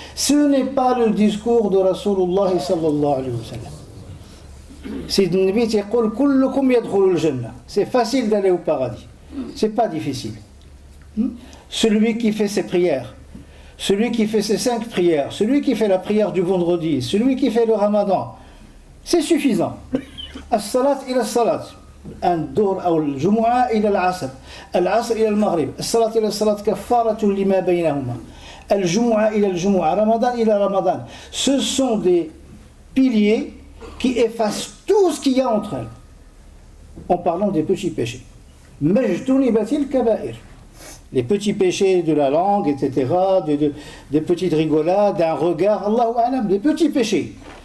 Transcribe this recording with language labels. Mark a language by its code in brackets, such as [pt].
[fr] Ce n'est pas le discours de Rasulullah [ar] sallallahu alayhi wa sallam. [fr] C'est facile d'aller au paradis. C'est pas difficile. Celui qui fait ses prières, celui qui fait ses 5 prières, celui qui fait la prière du vendredi, celui qui fait le ramadan, c'est suffisant. [ar] As-salat ila as-salat. الظهر أو الجمعة إلى العصر العصر إلى المغرب الصلاة إلى الصلاة كفارة لما بينهما الجمعة إلى الجمعة رمضان إلى رمضان. [fr] Ce sont des piliers qui effacent tout ce qu'il y a entre elles en parlant des petits péchés. [ar] majtunibatil kaba'ir, [fr] les petits péchés de la langue, etc., des petites rigolades, d'un regard, Allahu a'lam, des petits péchés.